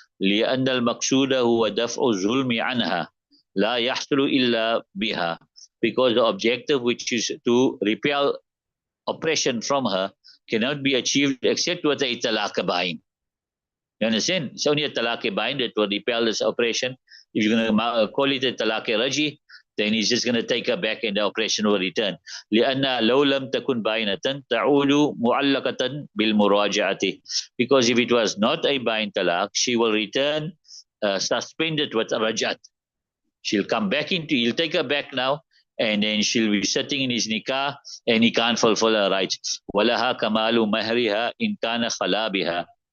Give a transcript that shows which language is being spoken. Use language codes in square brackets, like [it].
[ar] لأن المقصود هو دفع الظلم عنها لا يحصل إلا بها, [en] because the objective, which is to repel oppression from her, cannot be achieved except with a talaq bain. You understand? It's only a talaq bain that will repel this oppression. If you're going to call it a talaq raji, then he's just going to take her back and the oppression will return. [ar] لأن لو لم تكن باينة تعود معلقة بالمراجعة. [en] Because if it was not a bain talaq, she will return suspended with rajat. She'll come back he'll take her back now, and then she'll be sitting in his nikah and he can't fulfill her rights. [ar] وَلَهَا كَمَالُ مَهْرِهَا إِنْ كَانَ خَلَا بِهَا.